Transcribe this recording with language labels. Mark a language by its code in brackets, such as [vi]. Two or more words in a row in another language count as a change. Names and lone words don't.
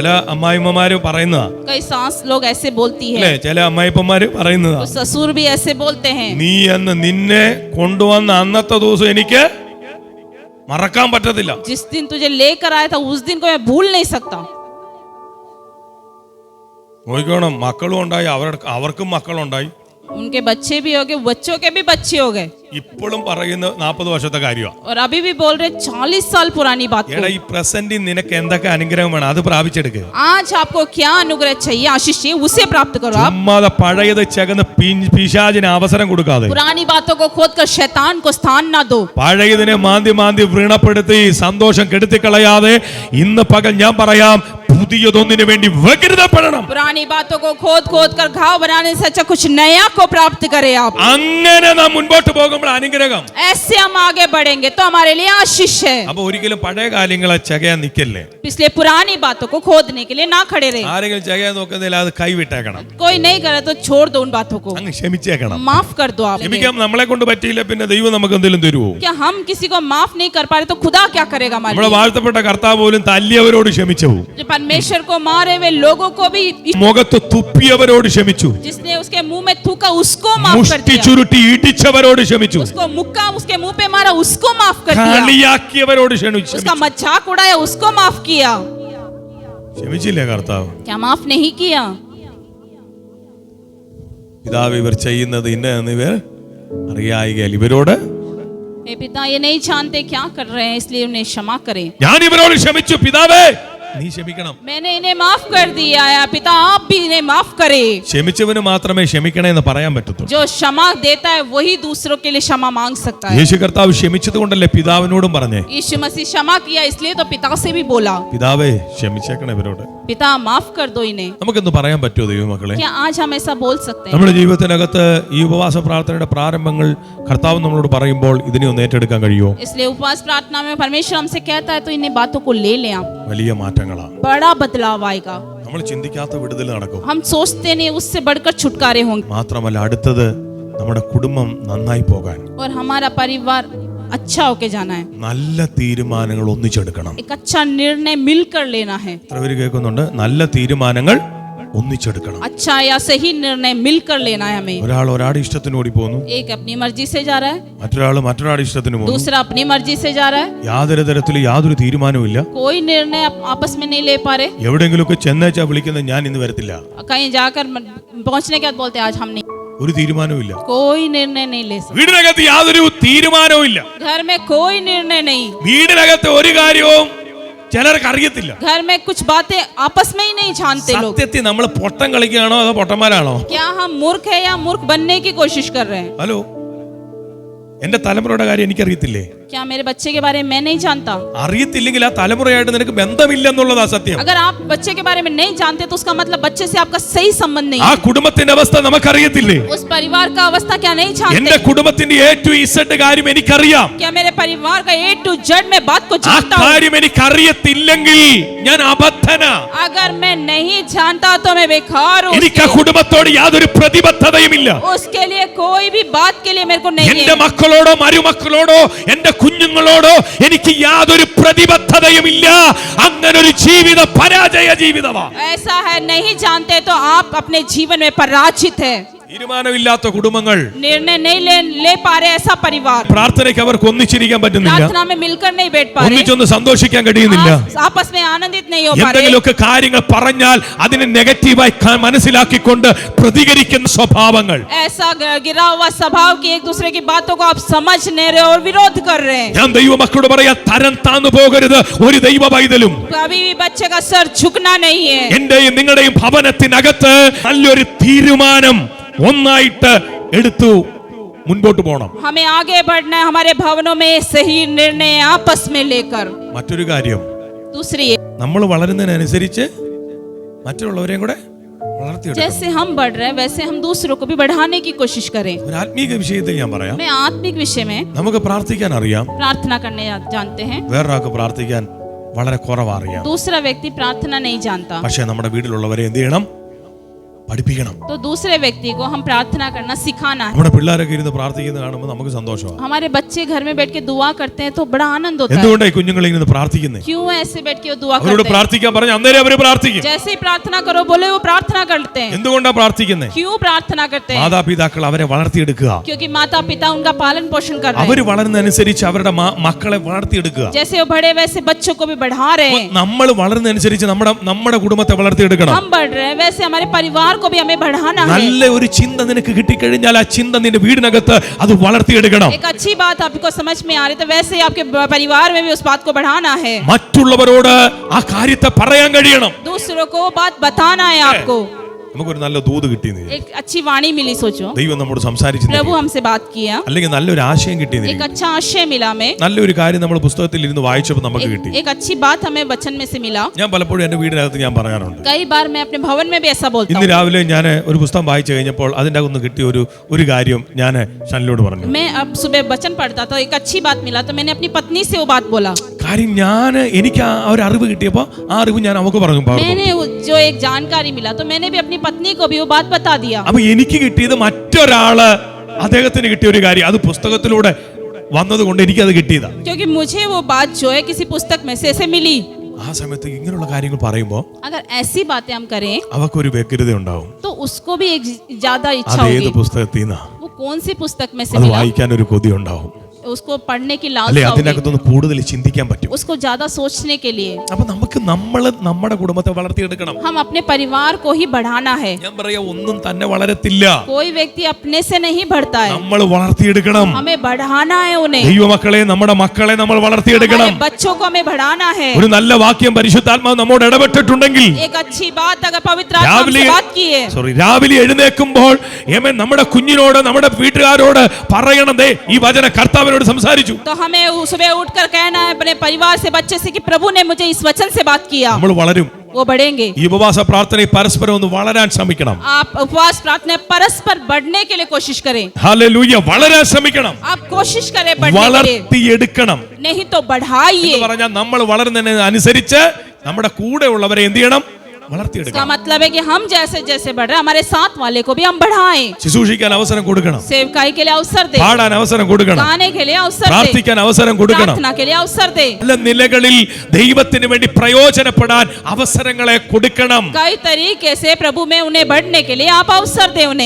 [ml] ചില അമ്മായിമ്മമാര് പറയുന്നതാ, [hi] कई सास लोग ऐसे बोलती [ml] അല്ലേ? [hi] है, [ml] ചില അമ്മായിപ്പന്മാര് പറയുന്നതാ, [hi] तो ससुर भी ऐसे बोलते हैं। [ml] നീ എന്ന് നിന്നെ കൊണ്ടുവന്ന അന്നത്തെ ദിവസം എനിക്ക് മറക്കാൻ പറ്റത്തില്ല. [hi] जिस दिन तुझे लेकर आया था उस दिन को मैं भूल नहीं सकता। [ml] നോക്കണം, മക്കളും ഉണ്ടായി, അവർക്കും മക്കളുണ്ടായി. [hi] उनके बच्चे भी हो गए, बच्चों के भी बच्चे हो गए, [ml] ഇപ്പോഴും പറയുന്ന 40 വർഷത്തെ കാര്യമാണ്. [hi] और अभी भी बोल रहे 40 साल पुरानी बात को। [ml] എടാ, ഈ പ്രസന്റിൽ നിനക്ക് എന്തൊക്കെ അനുഗ്രഹം വേണം അത് പ്രാപിച്ചെടുക്കുക. [hi] आज आपको क्या अनुग्रह चाहिए, आशीष चाहिए, उसे प्राप्त करो। आप [ml] ചുമ്മാതെ പഴയത് ചകന്ന് പിശാചിന് അവസരം കൊടുക്കാതെ, [hi] पुरानी बातों को खोद कर शैतान को स्थान ना दो। [ml] പഴയതിനെ മാന്തി വ്രണപ്പെടുത്തി സന്തോഷം കെടുത്തിക്കളയാതെ ഇന്ന് പകൽ ഞാൻ പറയാം, പുതിയതൊന്നിനു വേണ്ടി വ്യഗ്രതപ്പെടണം. [hi] पुरानी बातों को खोद खोद कर घाव बनाने से अच्छा कुछ नया को प्राप्त करें आप। [ml] അങ്ങനെ നാം മുൻപോട്ട് പോകുമ്പോൾ അനുഗ്രഹം. [hi] ऐसे हम आगे बढ़ेंगे तो हमारे लिए आशीष है। [ml] അപ്പൊ ഒരിക്കലും പഴയ കാര്യങ്ങളെ ചകയാൻ നിൽക്കല്ലേ. [hi] इसलिए पुरानी बातों को खोदने के लिए ना खड़े रहे। [ml] ആരെങ്കിലും ചകയാൻ നോക്കുന്നില്ല, അത് കൈവിട്ടേക്കണം, [hi] कोई नहीं करे तो छोड़ दो उन बातों को, [ml] അങ്ങ് ക്ഷമിച്ചേക്കണം. [hi] माफ कर दो आप। [ml] ക്ഷമിക്കാൻ നമ്മളെ കൊണ്ട് പറ്റിയില്ല, പിന്നെ ദൈവം നമുക്ക് എന്തെങ്കിലും തരുമോ? [hi] क्या हम किसी को माफ नहीं कर पा रहे तो खुदा क्या करेगा हमारे [ml] നമ്മളെ [hi] लिए? [ml] വാഴ്ത്തപ്പെട്ട കർത്താവ് പോലും തല്ലിയവരോട് ക്ഷമിച്ചു, [hi] जो परमेश्वर को मारे हुए लोगों को भी, [ml] മുഖത്ത് തുപ്പിയവരോട് ക്ഷമിച്ചു, [hi] जिसने उसके मुंह में थूका उसको माफ कर [ml] മുഷ്ടി [hi] दिया, [ml] ചുരുട്ടി ഇടിച്ചവരോട് ക്ഷമിച്ചു, [hi] उसको मुक्का उसके मुंह पे मारा उसको माफ कर दिया, [ml] കളിയാക്കിയവരോട് ക്ഷമിച്ചു. [hi] उसका मजाक उड़ाया उसको माफ किया। [ml] ക്ഷമിച്ചില്ലേ കർത്താവ്? [hi] क्या माफ नहीं किया? [ml] പിതാവ് ഇവർ ചെയ്യുന്നത് ഇന്ന ഇവർ അറിയായികയാൽ ഇവരോട് [hi] हे पिता ये नहीं जानते क्या कर रहे हैं, इसलिए उन्हें क्षमा करें। [ml] ഞാൻ ഇവരോട് ക്ഷമിച്ചു, പിതാവേ നീ ക്ഷമിക്കണം. [hi] मैंने इन्हें माफ कर दिया है, पिता आप भी इन्हें माफ करें। [ml] ക്ഷമിച്ചവന് മാത്രമേ ക്ഷമിക്കണേ എന്ന് പറയാൻ പറ്റത്തുള്ളൂ. [hi] जो क्षमा देता है वही दूसरों के लिए क्षमा मांग सकता है। [ml] യേശു കർത്താവ് ക്ഷമിച്ചത് കൊണ്ടല്ലേ പിതാവിനോടും പറഞ്ഞേ, [hi] यीशु मसीह क्षमा किया इसलिए तो पिता से भी बोला, [ml] പിതാവേ ക്ഷമിച്ചേക്കണേ ഇവരോട്. [hi] पिता माफ कर दो इन्हें। [ml] നമുക്കെന്ന് പറയാൻ പറ്റുമോ ദൈവമക്കളെ? [hi] क्या आज हम ऐसा बोल सकते हैं? [ml] നമ്മുടെ ജീവിതത്തിനകത്ത് ഈ ഉപവാസ പ്രാർത്ഥനയുടെ പ്രാരംഭങ്ങൾ കർത്താവ് നമ്മളോട് പറയുമ്പോൾ ഇതിനെ ഒന്ന് ഏറ്റെടുക്കാൻ കഴിയുമോ? [hi] इसलिए उपवास प्रार्थना में परमेश्वर हमसे कहता है तो इन्हें बातों को ले लें आप। [ml] വലിയ മാറ്റങ്ങളാണ്. [hi] बड़ा बदलाव आएगा। [ml] നമ്മൾ ചിന്തിക്കാത്ത വിടുതൽ നടക്കും. [hi] हम सोचते नहीं उससे बढ़कर छुटकारे होंगे, [ml] മാത്രമല്ല അടുത്തത് നമ്മുടെ കുടുംബം നന്നായി പോകാൻ [hi] और हमारा परिवार अच्छा होके जाना है। [ml] നല്ല തീരുമാനങ്ങൾ ഒന്നിച്ചെടുക്കണം. [hi] एक अच्छा निर्णय मिलकर लेना है। [ml] എത്ര പേര് കേൾക്കുന്നുണ്ട്? നല്ല തീരുമാനങ്ങൾ ഒന്നിച്ചെടുക്കണം. [hi] अच्छा या सही निर्णय मिलकर लेना है हमें। [ml] ഒരാളുടെ ഇഷ്ടത്തിന് ഓടി പോകുന്നു, [hi] एक अपनी मर्जी से जा रहा है, [ml] മറ്റൊരാളുടെ ഇഷ്ടത്തിന് പോകുന്നു. [hi] दूसरा अपनी मर्जी से जा रहा है, [ml] യാതൊരു തരത്തിലും യാതൊരു തീരുമാനവും ഇല്ല. [hi] कोई निर्णय आपस में नहीं ले पा रहे। [ml] എവിടെയെങ്കിലുമൊക്കെ ചെന്നേച്ചാ വിളിക്കുന്നത് ഞാൻ ഇന്ന് വരത്തില്ല, [hi] कहीं जाकर पहुंचने के बाद बोलते आज हम नहीं, [ml] ഒരു തീരുമാനവും ഇല്ല. [hi] कोई निर्णय नहीं ले सकते। [ml] വീടിനകത്ത് യാതൊരു തീരുമാനവും ഇല്ല. [hi] घर में कोई निर्णय नहीं, [ml] വീടിനകത്ത് ഒരു കാര്യവും ചിലർക്ക് അറിയത്തില്ല. [hi] घर में कुछ बातें आपस में ही नहीं जानते लोग। [ml] സത്യത്തിൽ നമ്മൾ പൊട്ടം കളിക്കുകയാണോ അതോ പൊട്ടന്മാരാണോ? [hi] क्या हम मूर्ख है या मूर्ख बनने की कोशिश कर रहे हैं? [ml] ഹലോ, എന്റെ തലമുറയുടെ കാര്യം എനിക്കറിയത്തില്ലേ? [hi] क्या मेरे बच्चे के बारे में मैं नहीं जानता? [ml] അറിയത്തില്ലെങ്കിൽ ആ തലമുറയായിട്ട് നിനക്ക് ബന്ധമില്ലെന്നുള്ളതാ സത്യം. [hi] अगर आप बच्चे के बारे में नहीं जानते तो उसका मतलब बच्चे से आपका सही संबंध नहीं [ml] ആ [hi] है. [ml] കുടുംബത്തിന്റെ അവസ്ഥ നമുക്കറിയത്തില്ലേ? [hi] उस परिवार का अवस्था क्या नहीं [ml] എന്റെ [hi] जानते? [ml] കുടുംബത്തിന്റെ [en] A to Z [ml] കാര്യം എനിക്കറിയാം. [hi] क्या मेरे परिवार का [en] A to Z [hi] में बात को [ml] ആ [hi] जानता हूँ? [ml] കാര്യം എനിക്കറിയത്തില്ലെങ്കിൽ ഞാൻ അബദ്ധനാ. [hi] अगर मैं नहीं जानता तो मैं बेकार हूँ. [ml] എനിക്ക് ആ കുടുംബത്തോട് യാതൊരു പ്രതിബദ്ധതയുമില്ല. [hi] उसके लिए कोई भी बात के लिए मेरे को नहीं [ml] എന്റെ [hi] है. [ml] മക്കളോടോ മരുമക്കളോടോ എന്റെ കുഞ്ഞുങ്ങളോടോ എനിക്ക് യാതൊരു പ്രതിബദ്ധതയുമില്ല. അങ്ങനൊരു ജീവിത പരാജയ ജീവിതമാ. [hi] ऐसा है, नहीं जानते तो आप अपने जीवन में पराजित है. [ml] തീരുമാനമില്ലാത്ത കുടുംബങ്ങൾ, [hi] निर्णय नहीं ले पा रहे ऐसा परिवार, [ml] പ്രാർത്ഥനയ്ക്ക് അവർക്ക് ഒന്നിച്ചിരിക്കാൻ പറ്റുന്നില്ല, [hi] प्रार्थना में मिलकर नहीं बैठ पा रहे, [ml] ഒന്നിച്ചൊന്ന് സന്തോഷിക്കാൻ കഴിയുന്നില്ല. [hi] आपस में आनंदित नहीं हो पा रहे. [ml] എന്തെങ്കിലുമൊക്കെ കാര്യങ്ങൾ പറഞ്ഞാൽ അതിനെ നെഗറ്റീവായി മനസ്സിലാക്കിക്കൊണ്ട് പ്രതികരിക്കുന്ന സ്വഭാവങ്ങൾ. [hi] ऐसा गिरा हुआ स्वभाव की एक दूसरे की बातों को आप समझ नहीं रहे और विरोध कर रहे हैं. [ml] ഞാൻ ദൈവമക്കളോട് പറയാ, തരം താന്നു പോകരുത് ഒരു ദൈവ പൈതലും. [hi] कभी भी बच्चे का सर झुकना नहीं है. [ml] എന്റെയും നിങ്ങളുടെയും ഭവനത്തിനകത്ത് നല്ലൊരു തീരുമാനം ഒന്നായിട്ട് എടുത്തു മുൻപോട്ട് പോകണം. [hi] हमें आगे बढ़ना है, हमारे भवनों में सही निर्णय आपस में लेकर. [ml] മറ്റൊരു കാര്യം, [hi] दूसरी, [ml] നമ്മൾ വളരുന്നതിനനുസരിച്ച് മറ്റുള്ളവരെയും കൂടെ വളർത്തിയെടുക്കണം. [hi] जैसे हम बढ़ रहे हैं वैसे हम दूसरों को भी बढ़ाने की कोशिश करें. [ml] ഒരു ആത്മീക വിഷയത്തിൽ ഞാൻ പറയാം, [hi] मैं आत्मिक विषय में [ml] നമുക്ക് പ്രാർത്ഥിക്കാൻ അറിയാം, [hi] प्रार्थना करने जानते हैं. [ml] വേറൊരാൾക്ക് പ്രാർത്ഥിക്കാൻ വളരെ കുറവറിയാം. [hi] दूसरा व्यक्ति प्रार्थना नहीं जानता, [ml] പക്ഷേ നമ്മുടെ വീട്ടിലുള്ളവരെ എന്ത് ചെയ്യണം? പഠിപ്പിക്കണം. [hi] तो दूसरे व्यक्ति को हम प्रार्थना करना सिखाना है. [ml] നമ്മുടെ പിള്ളേരൊക്കെ ഇരുന്ന് പ്രാർത്ഥിക്കുന്നത് കാണുമ്പോൾ നമുക്ക് സന്തോഷമാണ്. [hi] हमारे बच्चे घर में बैठ के दुआ करते हैं तो बड़ा आनंद होता है. [ml] എന്തുകൊണ്ടാണ് കുഞ്ഞുങ്ങൾ ഇങ്ങനെ പ്രാർത്ഥിക്കുന്നത്? [hi] क्यों ऐसे बैठ के वो दुआ [ml] അവരോട് [hi] करते हैं? [ml] പ്രാർത്ഥിക്കാൻ പറഞ്ഞ അന്നേരം അവര് പ്രാർത്ഥിക്കും. [hi] जैसे ही प्रार्थना करो बोले वो प्रार्थना करते हैं. [ml] എന്തുകൊണ്ടാണ് പ്രാർത്ഥിക്കുന്നത്? [hi] क्यों प्रार्थना करते हैं? [ml] മാതാപിതാക്കൾ അവരെ വളർത്തിയെടുക്കുക. [hi] क्योंकि माता पिता उनका पालन पोषण कर रहे [ml] അവര് [hi] हैं. [ml] വളരുന്നതനുസരിച്ച് അവരുടെ മക്കളെ വളർത്തിയെടുക്കുക. [hi] जैसे वो बड़े वैसे बच्चों को भी बढ़ा रहे हैं. [ml] നമ്മൾ വളരുന്നതനുസരിച്ച് നമ്മുടെ കുടുംബത്തെ വളർത്തിയെടുക്കണം. [hi] हम बढ़ रहे हैं वैसे हमारे परिवार को भी हमें बढ़ाना है. [ml] നല്ല ഒരു ചിന്ത നിനക്ക് കിട്ടിക്കഴിഞ്ഞാൽ ആ ചിന്ത നിന്റെ വീടിനകത്ത് അത് വളർത്തിയെടുക്കണം. [hi] एक अच्छी बात आपको समझ में आ रही है तो वैसे ही आपके परिवार में भी उस बात को बढ़ाना है. [ml] മറ്റുള്ളവരോട് ആ കാര്യത്തെ പറയാൻ കഴിയണം. [hi] दूसरों को वो बात बताना है आपको. [ml] നമുക്കൊരു നല്ല ദൂത് കിട്ടി, [hi] एक अच्छी वाणी मिली. सोचो [ml] ദൈവം നമ്മോട് സംസാരിച്ചു, [hi] प्रभु हमसे बात किया, [ml] അല്ലെങ്കിൽ നല്ലൊരു ആശയം കിട്ടി, [hi] एक अच्छा आशय मिला हमें, [ml] നല്ലൊരു കാര്യം നമ്മൾ പുസ്തകത്തിൽ ഇരുന്ന് വായിച്ചപ്പോൾ നമുക്ക് കിട്ടി. [hi] एक अच्छी बात हमें वचन में से मिला. [ml] ഞാൻ പലപ്പോഴും എന്റെ വീടിനകത്ത് ഞാൻ പറയാറുണ്ട്. [hi] कई बार मैं अपने भवन में भी ऐसा बोलता [ml] ഇന്ന് [hi] हूँ. [ml] രാവിലെ ഞാൻ ഒരു പുസ്തകം വായിച്ചു കഴിഞ്ഞപ്പോൾ അതിൻ്റെ അകത്ത് കിട്ടിയ ഒരു കാര്യം ഞാൻ ഷനിലോട് പറഞ്ഞു. [hi] मैं अब सुबह वचन पढ़ता था, एक अच्छी बात मिला तो मैंने अपनी पत्नी से वो बात बोला. [ml] കാര്യം എനിക്ക് ആ ഒരു അറിവ് കിട്ടിയപ്പോൾ ആ അറിവ് ഞാൻ അവൾക്ക് പറഞ്ഞു. [hi] मैंने जो एक जानकारी मिला तो मैंने भी अपनी पत्नी को भी वो बात बता दिया. [ml] അപ്പൊ എനിക്ക് കിട്ടിയത് മറ്റൊരാള് അദ്ദേഹത്തിന് കിട്ടിയ ഒരു കാര്യം, അത് പുസ്തകത്തിലൂടെ വന്നതുകൊണ്ട് എനിക്കത് കിട്ടിയതാ. [hi] क्योंकि मुझे वो बात जो है किसी पुस्तक में से ऐसे मिली. [ml] ആ സമയത്ത് ഇങ്ങനെയുള്ള കാര്യങ്ങൾ പറയുമ്പോൾ [hi] अगर ऐसी बातें हम करें [ml] അവക്കൊരു വ്യഗ്രത ഉണ്ടാവും. [hi] तो उसको भी एक ज्यादा इच्छा [ml] അത് ഏത് [hi] होगी. [ml] പുസ്തകത്തിൽ നിന്നാ, [hi] वो कौन सी पुस्तक में से [ml] അത് [hi] मिला, [ml] വായിക്കാൻ ഒരു കൊതി ഉണ്ടാവും, [hi] उसको पढ़ने की [ml] അല്ലെ [hi] लालसा होगी, [ml] അതിനകത്തൊന്ന് കൂടുതൽ ചിന്തിക്കാൻ പറ്റും. [hi] उसको ज्यादा सोचने के लिए. [ml] അപ്പൊ നമുക്ക് നമ്മുടെ കുടുംബത്തെ വളർത്തിയെടുക്കണം. [hi] हम अपने परिवार को ही बढ़ाना है. [ml] ഞാൻ പറയാ, ഒന്നും തന്നെ വളരത്തില്ല, [hi] कोई व्यक्ति अपने से नहीं बढ़ता है, [ml] നമ്മൾ വളർത്തിയെടുക്കണം. [hi] हमें बढ़ाना है उन्हें. [ml] ദൈവമക്കളെ, നമ്മുടെ മക്കളെ നമ്മൾ വളർത്തിയെടുക്കണം. [hi] हमारे बच्चों को हमें बढ़ाना है. [ml] ഒരു നല്ല വാക്യം പരിശുദ്ധാത്മാവ് നമ്മോട് ഇടപെട്ടിട്ടുണ്ടെങ്കിൽ, [hi] एक अच्छी बात अगर पवित्र आत्मा हमसे बात की है, [ml] രാവിലെ എഴുന്നേൽക്കുമ്പോൾ നമ്മുടെ കുഞ്ഞിനോട് നമ്മുടെ വീട്ടുകാരോട് പറയണം, ദേ ഈ വചന കർത്താവിനോട് സംസാരിച്ചു. [hi] तो हमें सुबह उठकर कहना है अपने परिवार से, बच्चे से कि प्रभु ने मुझे इस वचन से बात किया. [ml] നമ്മൾ വളരും. [hi] वो बढ़ेंगे. [ml] ഈ ഉപവാസ പ്രാർത്ഥനയിൽ പരസ്പരം ഒന്ന് വളരാൻ ശ്രമിക്കണം. [hi] आप उपवास प्रार्थना परस्पर बढ़ने के लिए कोशिश करें. [ml] ഹല്ലേലൂയ, വളരാൻ ശ്രമിക്കണം, [hi] आप कोशिश करें बढ़ने के लिए, [ml] വളർത്തിയെടുക്കണം. [hi] नहीं तो बढ़ाइए. [ml] എന്ന് പറഞ്ഞാൽ നമ്മൾ വളരുന്നതിന് അനുസരിച്ച് നമ്മുടെ കൂടെ ഉള്ളവരെ എന്ത് ചെയ്യണം? വളർത്തിയെടുക്കണം. [hi] इसका मतलब है कि हम जैसे जैसे बढ़ रहे हैं हमारे साथ वाले को भी हम बढ़ाएं. [ml] ശുശ്രൂഷിക്കാൻ അവസരം കൊടുക്കണം, [hi] सेवकाई के लिए अवसर दे, [ml] പാടാൻ അവസരം കൊടുക്കണം, [hi] गाने के लिए अवसर दे, [ml] പ്രാർത്ഥിക്കാൻ അവസരം കൊടുക്കണം. [hi] प्रार्थना के लिए अवसर दे. [ml] പല നിലകളിൽ ദൈവത്തിന് വേണ്ടി പ്രയോജനപ്പെടാൻ അവസരങ്ങളെ കൊടുക്കണം. [hi] कई तरीके से प्रभु में उन्हें बढ़ने के लिए आप अवसर दे उन्हें.